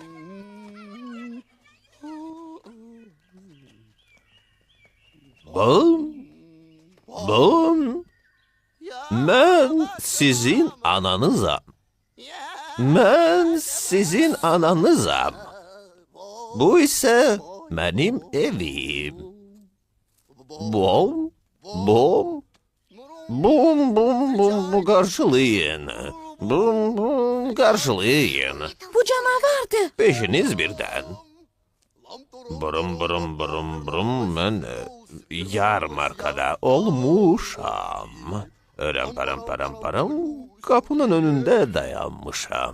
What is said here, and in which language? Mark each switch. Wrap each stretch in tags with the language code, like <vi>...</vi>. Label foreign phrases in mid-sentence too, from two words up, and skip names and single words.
<az>Bum. Mən sizin ananızam. Mən sizin ananızam. Bu isə mənim evim. Bum, bum, bum, bum, bum, qarşılayın. Bum, bum, qarşılayın. Bu canavardır. Beşiniz birdən. Brum, brum, brum, brum, mən yarmarkada olmuşam. Örəm, param, qapının önündə dayanmışam.</az>